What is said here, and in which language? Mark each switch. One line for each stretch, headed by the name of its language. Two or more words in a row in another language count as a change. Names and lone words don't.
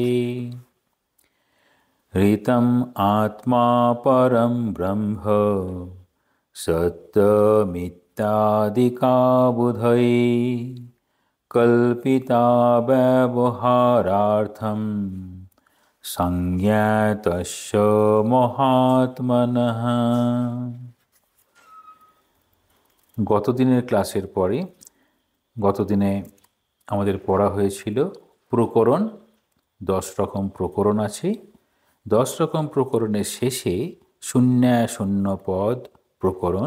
Sanskrit: ऋतम् आत्मा परं ब्रह्म सत्यमित्यादिका बुधये कल्पिता व्यवहारार्थं संज्ञातस्य মহাত্মনঃ।
Bangla: গতদিনের ক্লাসের পরে গতদিনে আমাদের পড়া হয়েছিল প্রকরণ। 10 রকম প্রকরণ আছে। 10 রকম প্রকরণের শেষে শূন্য পদ প্রকরণ।